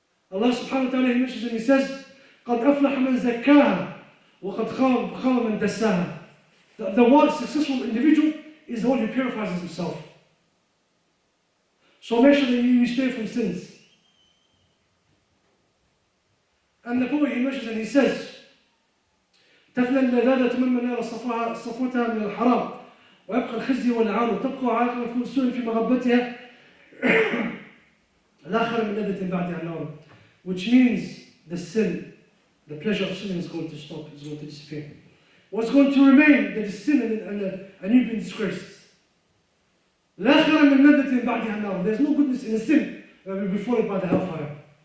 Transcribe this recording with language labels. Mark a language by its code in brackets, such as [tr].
[en] Allah subhanahu wa ta'ala, he mentions and he says, [ar] قَدْ أَفْلَحَ مَنْ زَكَّاهَا وَقَدْ خَابَ مَنْ دَسَّاهَا. [en] The one successful individual is the one who purifies himself. So make sure that you stay from sins. And the Prophet, he mentions and he says, [ar] تفنى اللذاذة ممن يرى صفوتها من الحرام ويبقى الخزي والعار وتبقى عاقبة السوء في مغبتها لا خير من لذة بعدها نار. [en] Which means the sin, the pleasure of sin is going to stop, is going to disappear. What's going to remain, that is sin and you've been disgraced. [ar] لا خير من لذة بعدها نار. [en] There's no goodness in a sin that will be followed by the hellfire.